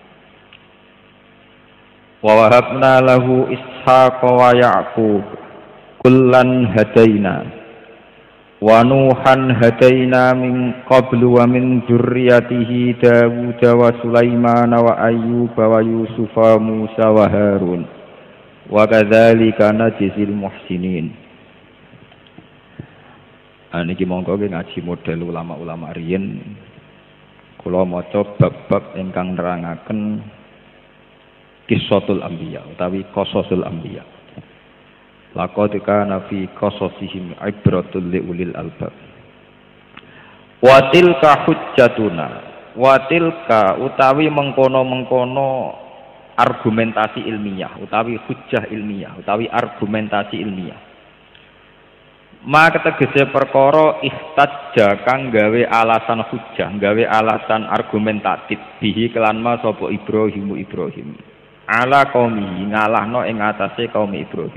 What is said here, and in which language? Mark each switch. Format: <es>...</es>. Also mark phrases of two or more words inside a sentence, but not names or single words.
<ar>وَوَهَبْنَا لَهُ إِسْحَاقَ وَيَعْقُوبَ كُلًّا هَدَيْنَا وَنُوحًا هَدَيْنَا مِن قَبْلُ وَمِن ذُرِّيَّتِهِ دَاوُودَ وَسُلَيْمَانَ وَأَيُّوبَ وَيُوسُفَ وَمُوسَىٰ وَهَارُونَ وَكَذَٰلِكَ نَجْزِي الْمُحْسِنِينَ.</ar> <jv>Niki monggo ngaji model ulama-ulama riyen kula maca bab-bab ingkang nerangaken Qissatul Anbiya utawi Qasasul Anbiya.</jv> <ar>لَقَدْ كَانَ فِي قَصَصِهِمْ عِبْرَةٌ لِأُولِي الْأَلْبَابِ. وَتِلْكَ حُجَّتُنَا. وَتِلْكَ</ar> <jv>utawi mengkono-mengkono</jv> <id>argumentasi ilmiah utawi hujjah ilmiah utawi argumentasi ilmiah.</id> <jv>Maka tegese perkara ihtajja kang gawe alasan hujjah, gawe alasan argumentatif bihi kelan ma sapa Ibrahim</jv> <ar>عَلَىٰ قَوْمِهِ</ar> <jv>ngalahno ing atase kaum Ibrahim.</jv>